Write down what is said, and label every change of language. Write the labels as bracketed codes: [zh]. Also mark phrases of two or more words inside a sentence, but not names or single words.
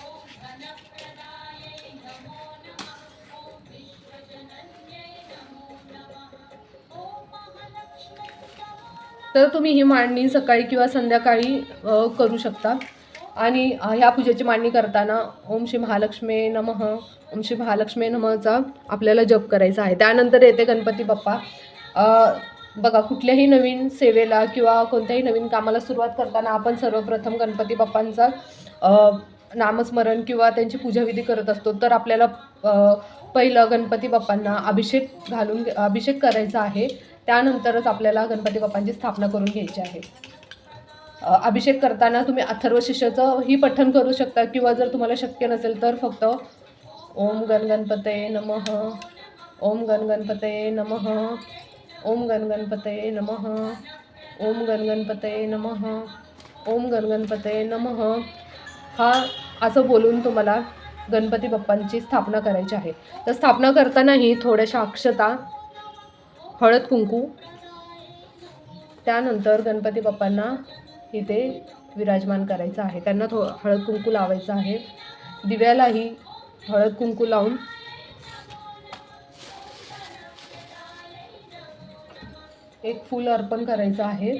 [mr] तर तुम्ही ही मांडणी सकाळी किंवा संध्याकाळी करू शकता। आणि ह्या पूजेची मांडणी करताना [sa] ओम श्री महालक्ष्मी नमः, [mr] ओम श्री महालक्ष्मी नमःचा आपल्याला जप करायचा आहे। त्यानंतर येते गणपती बाप्पा। बघा कुठल्याही नवीन सेवेला किंवा कोणत्याही नवीन कामाला सुरुवात करताना आपण सर्वप्रथम गणपती बाप्पांचा नामस्मरण किंवा त्यांची पूजाविधी करत असतो। तर आपल्याला पहिलं गणपती बाप्पांना अभिषेक करायचा आहे। त्यानंतरच आपल्याला गणपती बाप्पांची स्थापना करून घ्यायची आहे। अभिषेक करताना तुम्ही अथर्वशीर्षाचं ही पठण करू शकता किंवा जर तुम्हाला शक्य नसेल तर फक्त [sa] ओम गणगणपतये नमः, ओम गणगणपतये नमः, ओम गणगणपतये नमः, ओम गणगणपतये नमः, ओम गणगणपतये नमः [mr] हा असं बोलून तुम्हाला गणपती बाप्पांची स्थापना करायची आहे। तर स्थापना करतानाही थोड्याशा अक्षता, हळद कुंकू, त्यानंतर गणपती बाप्पांना इथे विराजमान करायचं आहे। त्यांना हळद कुंकू लावायचं आहे। दिव्यालाही हळद कुंकू लावून एक फूल अर्पण करायचं आहे।